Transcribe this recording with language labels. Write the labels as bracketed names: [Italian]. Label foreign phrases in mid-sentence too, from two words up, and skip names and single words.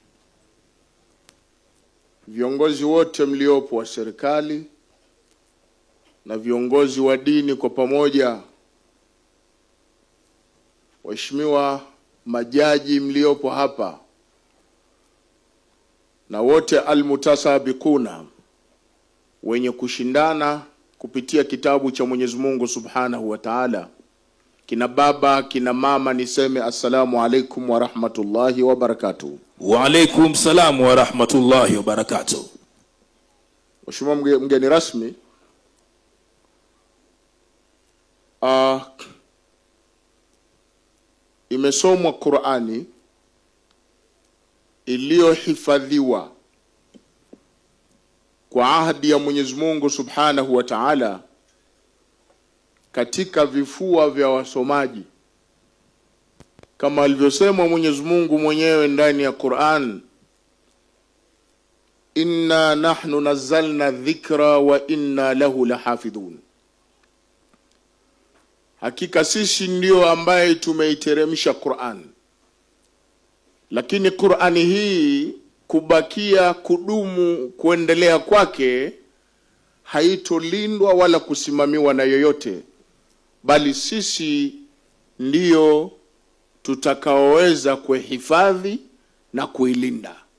[Swahili] viongozi wote mliopo wa serikali na viongozi wa dini kwa pamoja, waheshimiwa majaji mliopo hapa na wote almutasabiquna, wenye kushindana kupitia kitabu cha Mwenyezi Mungu [Arabic] سبحانه وتعالى, [Swahili] kina baba, kina mama, niseme [Arabic] السلام عليكم ورحمة الله وبركاته. وعليكم السلام ورحمة الله وبركاته. [Swahili] Mheshimiwa mgeni rasmi, imesomwa Qur'ani iliyohifadhiwa kwa ahadi ya Mwenyezi Mungu [Arabic] سبحانه وتعالى [Swahili] katika vifua vya wasomaji, kama alivyosema Mwenyezi Mungu mwenyewe ndani ya Qur'an, [Arabic] إنا نحن نزلنا الذكر وإنا له لحافظون, [Swahili] hakika sisi ndio ambaye tumeiteremsha Qur'an, lakini Qur'ani hii kubakia, kudumu, kuendelea kwake haitolindwa wala kusimamiwa na yoyote, bali sisi ndio tutakaoweza kuhifadhi na kuilinda.